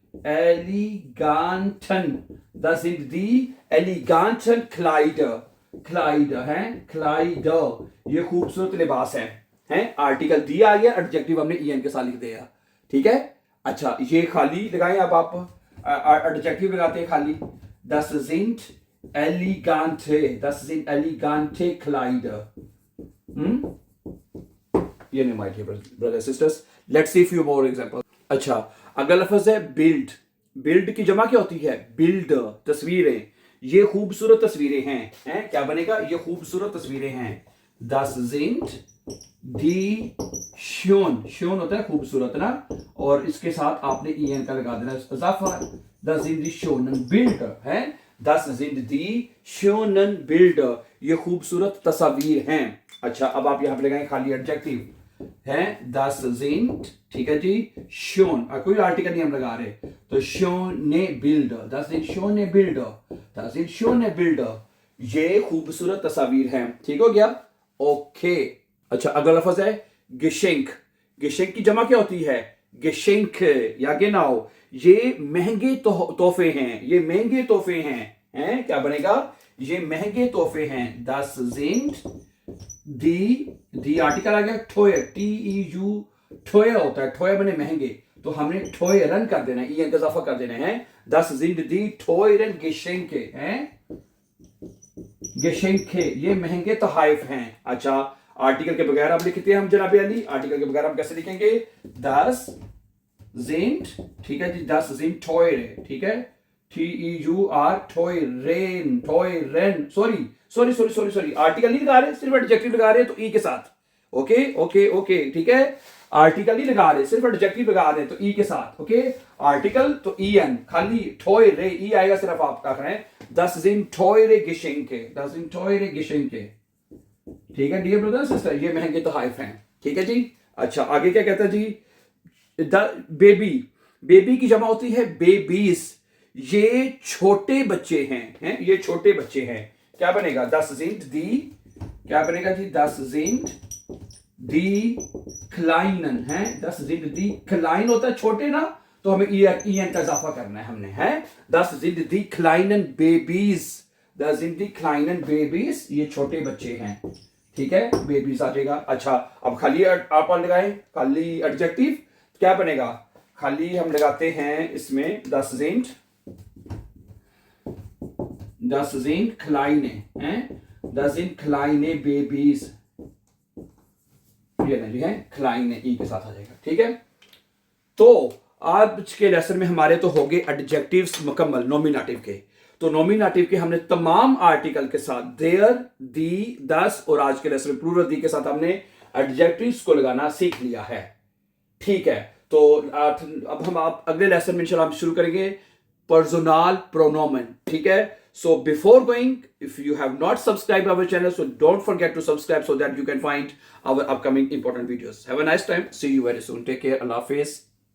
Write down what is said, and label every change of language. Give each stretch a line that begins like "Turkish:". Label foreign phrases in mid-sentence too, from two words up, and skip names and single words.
German: das sind die eleganten Kleider
Hindi: हैं, Kleider, ये खूबसूरत लिबास हैं, आर्टिकल दिया आ गया, एडजेक्टिव हमने en के साथ लिख दिया, ठीक है। अच्छा, ये खाली लगाएं, अब आप एडजेक्टिव लगाते हैं खाली,
German: das sind elegante Kleider,
Hindi: ये नहीं,
English: my dear brothers and sisters, let's see few more examples।
Hindi: अच्छा, अगला लफ्ज है बिल्ड की जमा क्या होती है, बिल्डर, तस्वीरें, ये खूबसूरत तस्वीरें हैं, क्या बनेगा, ये खूबसूरत तस्वीरें हैं,
German: das sind die schön
Hindi: होता है खूबसूरत ना, और इसके साथ आपने en का लगा देना इजाफा,
German: das sind die schönen Bilder
Hindi: है,
German: das sind die schönen Bilder,
Hindi: ये खूबसूरत तस्वीर हैं। अच्छा, अब आप यहां पे लगाएं खाली एडजेक्टिव, है
German: das sind,
Hindi: ठीक है जी,
German: schon,
Hindi: कोई आर्टिकल नहीं हम लगा रहे, तो
German: schöne Bilder, das sind schöne Bilder, das sind schöne Bilder,
Hindi: ये खूबसूरत तस्वीर हैं, ठीक हो गया, ओके। अच्छा अगला लफ्ज है Geschenk, Geschenk की जमा क्या होती है, Geschenk, या genau, ये महंगे तोहफे हैं, ये महंगे तोहफे हैं, क्या बनेगा, ये महंगे तोहफे हैं,
German: das sind
Hindi: दी आर्टिकल आ गया ठोय, TEU, ठोय होता है, ठोय बने महंगे, तो हमने ठोय रन कर देना है, ई का इजाफा कर देना है,
German: das sind die teuren Geschenke हैं, Geschenke,
Hindi: ये महंगे तोहफे हैं। अच्छा आर्टिकल के बगैर आप लिखते हैं हम जनाब अली, आर्टिकल के बगैर हम कैसे लिखेंगे,
German: das sind,
Hindi: ठीक है जी,
German: das sind teure,
Hindi: ठीक है, TEUR, teuren, सॉरी आर्टिकल नहीं लगा रहे, सिर्फ एडजेक्टिव लगा रहे हैं तो ई के साथ, ओके ठीक है, आर्टिकल नहीं लगा रहे, सिर्फ एडजेक्टिव लगा रहे हैं तो ई के साथ, ओके, आर्टिकल तो en, खाली teure, ई आएगा सिर्फ आप क्या करें,
German: das sind teure Geschenke,
Hindi: ठीक है
English: dear brother sister,
Hindi: ये महंगे तोहफे हैं, ठीक है जी। अच्छा आगे क्या कहता है जी, बेबी की जमा होती है बेबीज, ये छोटे बच्चे हैं, ये छोटे बच्चे हैं, क्या बनेगा,
German: das sind die,
Hindi: क्या बनेगा जी,
German: das sind die Kleinen,
Hindi: हैं,
German: das sind die Klein
Hindi: होता है छोटे ना, तो हमें en का इजाफा करना है हमने, है,
German: das sind die kleinen Babys, das sind die kleinen Babys,
Hindi: ये छोटे बच्चे हैं, ठीक है, बेबीज आ जाएगा। अच्छा अब खाली आप लगाए, खाली एडजेक्टिव क्या बनेगा, खाली हम लगाते हैं इसमें
German: das sind kleine,
Hindi: हैं,
German: das sind kleine Babys,
Hindi: ये नहीं है, kleine ई के साथ आ जाएगा, ठीक है। तो आज के लेसन में हमारे तो हो गए एडजेक्टिव्स मुकम्मल नॉमिनेटिव के, तो नॉमिनेटिव के हमने तमाम आर्टिकल के साथ देयर, दी, दस और आज के लेसन में प्लूरल दी के साथ हमने एडजेक्टिव्स को लगाना सीख लिया है, ठीक है। तो अब हम आप अगले लेसन में इंशाल्लाह हम शुरू करेंगे पर्सनल प्रोनोमेन, ठीक है।
English: So before going, if you have not subscribed our channel, so don't forget to subscribe so that you can find our upcoming important videos. Have a nice time. See you very soon. Take care. Allah Hafiz.